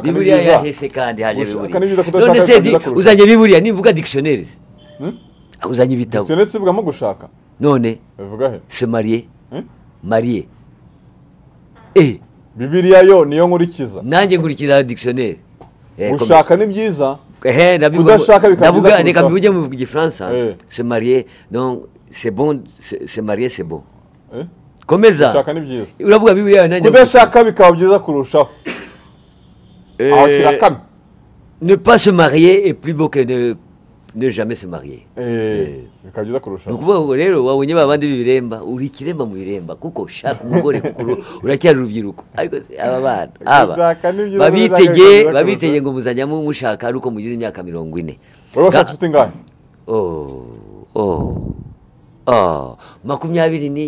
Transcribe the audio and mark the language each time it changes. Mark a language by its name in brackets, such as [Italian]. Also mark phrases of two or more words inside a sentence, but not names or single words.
[Kinyarwanda] ni byiza Bibiliya yahese kandi haje Bibiliya none se uzanye Bibiliya nivuga dictionnaire uzanye ibitabo dictionnaire sivugamo gushaka none bivuga he [French] se marié [Kinyarwanda] Bibiliya yo niyo nkurikiza nanjye nkurikiza dictionnaire gushaka ni byiza Udashaka bikaba byiza reka kurushaho. mbivuge mu gifaransa Eh. [French] se marier donc c'est bon se marier c'est bon Eh? [Kinyarwanda] komeza Udashaka ni byiza. uravuga bibiliya nanjye Kudashaka bikaba byiza kurushaho. Aho kirakamye. [French] ne pas se marier est plus beau que ne jamais se marier. [Kinyarwanda] Bikaba byiza kurushaho. Ni ukuvuga ngo rero wabonye babandi b'ibiremba uri ikiremba mu biremba kuko shaka umugore kuko uracyari urubyiruko ariko aba bana Gushaka ni byiza, gushaka ni babitege byiza ngo muzajya mushaka ari uko mugize imyaka 40. Wowe washatse ufite ingahe? 20 ni